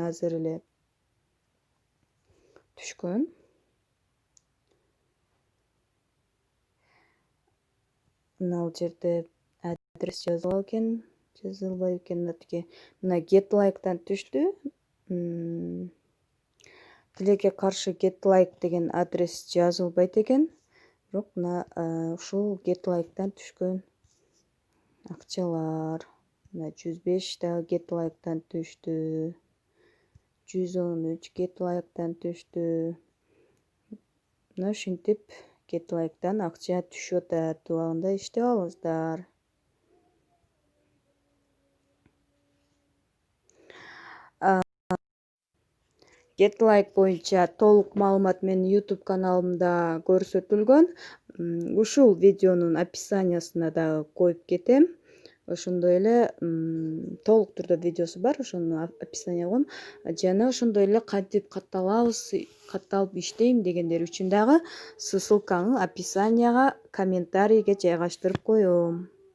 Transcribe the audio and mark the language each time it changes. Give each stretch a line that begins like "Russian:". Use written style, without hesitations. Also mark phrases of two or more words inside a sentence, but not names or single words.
Kyrgyz: Азыр эле түшкөн. Мына жерде адрес жазылбайбы экен. Мына get like'дан түштү. Тилекке каршы get like деген адрес жазылбайт экен. Бирок мына ушул get like'дан түшкөн акчалар. Мына 105 дагы get like'дан түштү. 113 get like'дан түштү. Мына ушинтип get like'дан акча түшүп атат. Убагында иштеп алыңыздар. Get like боюнча толук маалымат менин YouTube каналымда көрсөтүлгөн. Ушул видеонун описаниясына дагы коюп кетем. Ошондой эле толук түрдө видеосу бар, ошону описанияга коем. Жана ошондой эле кантип катталып иштейм дегендер үчүн дагы ссылканы описанияга, комментарийге жайгаштырып коем.